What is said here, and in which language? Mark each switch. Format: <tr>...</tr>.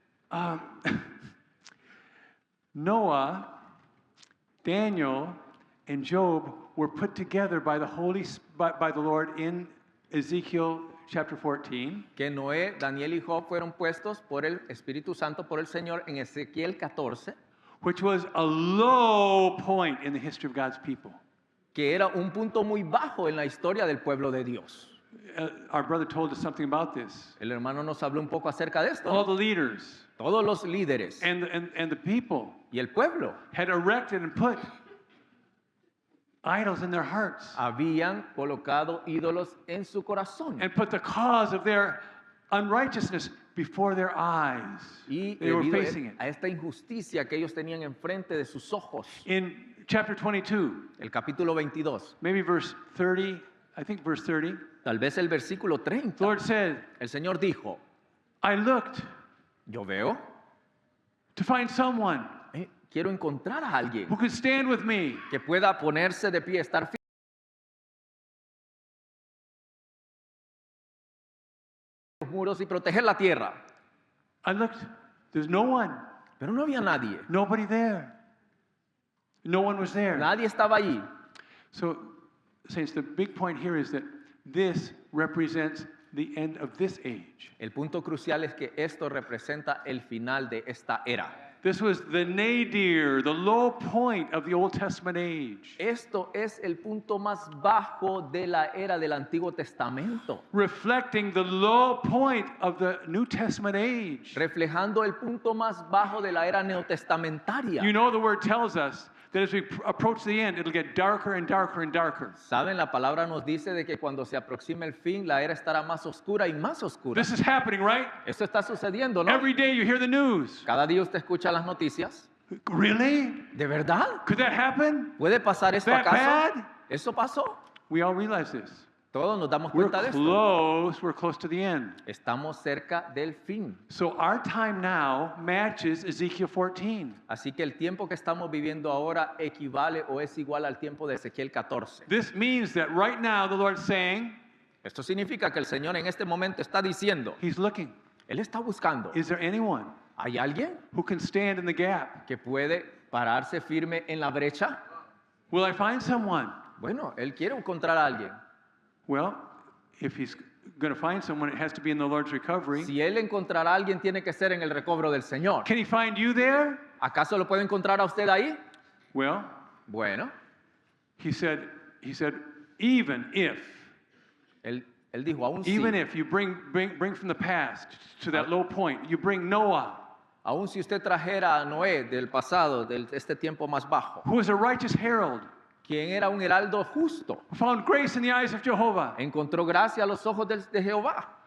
<en>um, Noah, Daniel, and Job were put together by the Lord in Ezekiel chapter 14.</en> <es>que Noé, Daniel y Job fueron puestos por el Espíritu Santo, por el Señor, en Ezequiel 14,</es> <en>Which was a low point in the history of God's people.</en> <es>que era un punto muy bajo en la historia del pueblo de Dios.</es> <en>Our brother told us something about this.</en> <es>El hermano nos habló un poco acerca de esto.</es> <en>All the leaders</en> <es>Todos los líderes</es> <en>and the people</en> <es>y el pueblo</es> <en>had erected and put idols in their hearts</en> <es>habían colocado ídolos en su corazón.</es> <en>and put the cause of their unrighteousness before their eyes.</en> <es>Y</es> <en>They were</en> <es>debido</es> <en>facing it.</en> <es>a esta injusticia que ellos tenían enfrente de sus ojos.</es> <en>In chapter 22,</en> <es>El capítulo 22,</es> <en>maybe verse 30, I think verse 30,</en> <es>tal vez el versículo</es> <en>the</en> <es>30,</es> <en>Lord said,</en> <es>el Señor dijo,</es> <en>I looked</en> <es>yo veo,</es> <en>to find someone</en> <es>quiero encontrar a alguien</es> <en>who could stand with me</en> <es>que pueda ponerse de pie, estar firme en los muros y proteger la tierra.</es> <en>I looked, there's no one,</en> <es>Pero no había nadie.</es> <en>nobody there. No one was there.</en> <es>Nadie estaba allí.</es> <en>So, saints, the big point here is that this represents the end of this age.</en> <es>El punto crucial es que esto representa el final de esta era.</es> <en>This was the nadir, the low point of the Old Testament age,</en> <es>Esto es el punto más bajo de la era del Antiguo Testamento,</es> <en>reflecting the low point of the New Testament age.</en> <es>reflejando el punto más bajo de la era neotestamentaria.</es> <en>You know, the word tells us that as we approach the end, it'll get darker and darker and darker.</en> <es>Saben, la palabra nos dice de que cuando se aproxime el fin, la era estará más oscura y más oscura.</es> <en>This is happening, right?</en> <es>Esto está sucediendo, ¿no?</es> <en>Every day you hear the news.</en> <es>Cada día usted escucha las noticias.</es> <en>Really?</en> <es>¿De verdad?</es> <en>Could that happen?</en> <es>¿Puede pasar esto</es> <en>That</en> <es>acaso?</es> <en>bad?</en> <es>¿Eso pasó?</es> <en>We all realize this.</en> <es>Todos nos damos</es> <en>We're</en> <es>cuenta de esto.</es> <en>we're close to the end.</en> <es>Estamos cerca del fin.</es> <en>So our time now matches Ezekiel 14.</en> <es>Así que el tiempo que estamos viviendo ahora equivale o es igual al tiempo de Ezequiel 14.</es> <en>This means that right now the Lord's saying,</en> <es>Esto significa que el Señor en este momento está diciendo,</es> <en>He's looking.</en> <es>Él está buscando.</es> <en>Is there anyone</en> <es>¿Hay alguien</es> <en>who can stand in the gap?</en> <es>que puede pararse firme en la brecha?</es> <en>Will I find someone?</en> <es>Bueno, Él quiere encontrar a alguien.</es> <en>Well, if He's going to find someone, it has to be in the Lord's recovery.</en> <es>Si Él encontrará a alguien, tiene que ser en el recobro del Señor.</es> <en>Can He find you there?</en> <es>¿Acaso lo puede encontrar a usted ahí?</es> <en>Well,</en> <es>Bueno,</es> <en>He said, even if</en> <es>él dijo, aún</es> <en>Even</en> <es>si,</es> <en>if you bring from the past to that low point, you bring Noah,</en> <es>aún si usted trajera a Noé del pasado, de este tiempo más bajo,</es> <en>who was a righteous herald,</en> <es>quien era un heraldo justo,</es> <en>who found grace in the eyes of Jehovah,</en> <es>encontró gracia a los ojos de Jehová,</es>